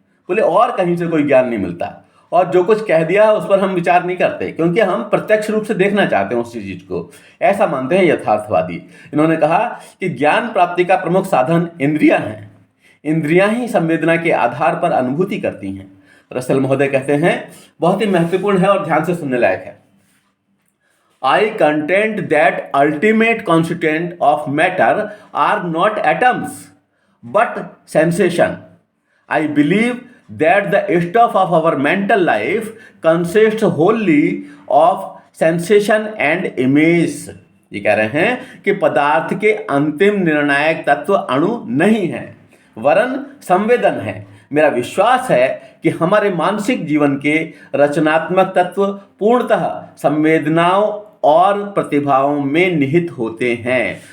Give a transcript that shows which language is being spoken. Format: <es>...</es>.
<hi>बोले और कहीं से कोई ज्ञान नहीं मिलता, और जो कुछ कह दिया है उस पर हम विचार नहीं करते, क्योंकि हम प्रत्यक्ष रूप से देखना चाहते हैं उस चीज को। ऐसा मानते हैं यथार्थवादी। इन्होंने कहा कि ज्ञान प्राप्ति का प्रमुख साधन इंद्रियां हैं। इंद्रियां ही संवेदना के आधार पर अनुभूति करती हैं। रसल महोदय कहते हैं, बहुत ही महत्वपूर्ण है और ध्यान से सुनने लायक है।</hi> <en>I contend that ultimate constituent of matter are not atoms but sensation. I believe that the stuff of our mental life consists wholly of sensation and image.</en> <hi>ये कह रहे हैं कि पदार्थ के अंतिम निर्णायक तत्व अणु नहीं है वरन संवेदन है। मेरा विश्वास है कि हमारे मानसिक जीवन के रचनात्मक तत्व पूर्णतः संवेदनाओं और प्रतिभाओं में निहित होते हैं।</hi>